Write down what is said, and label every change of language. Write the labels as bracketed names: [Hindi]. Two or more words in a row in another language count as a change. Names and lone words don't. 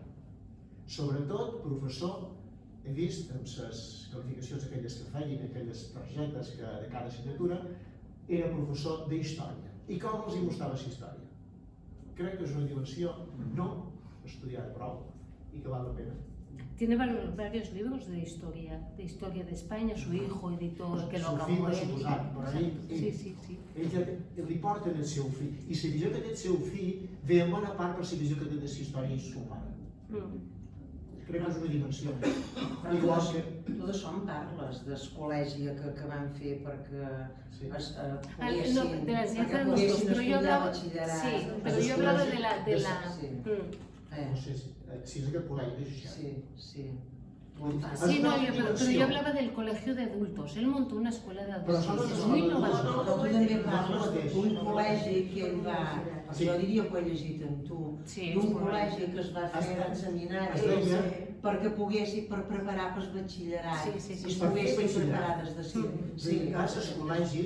[Catalan] Sobretot, professor, he vist amb les qualificacions aquelles que feien, aquelles targetes de cada assignatura, era professor d'història. I com els hi mostrava la història? Crec que és una dimensió no estudiada prou i que val la pena. [Spanish] Tiene varios libros de historia de España, su hijo editó el que lo Su acabó [Catalan] fill va [Spanish] él. [Catalan] suposar, però ell, Sí. ell li porten el seu fill, i la visió que té el seu fill ve en bona part per la visió que té de la història i su pare. Crec que és una dimensió. Igual que... Tu d'això en parles, del col·legi que van fer perquè [Spanish] De la [Catalan] poguessin [Spanish] enseñanza de los dos, pero yo [Catalan] estudiar [Spanish] hablaba, [Catalan] batxillerat. [Spanish] sí, pero yo hablaba de la, Sí. [Catalan] No sé si és aquest col·legi de Xixà. Sí. [Spanish] sí, no, pero yo hablaba del colegio de adultos. Él montó una escuela de adultos. Es muy innovador. [Catalan] Però tu també parles d'un col·legi que ell va, jo diria que ho he llegit amb tu, Sí, d'un és correcte. col·legi que es va fer en seminaris perquè poguessin per preparar per batxillerat Sí. i es poguessin preparar des de Gràcies al col·legi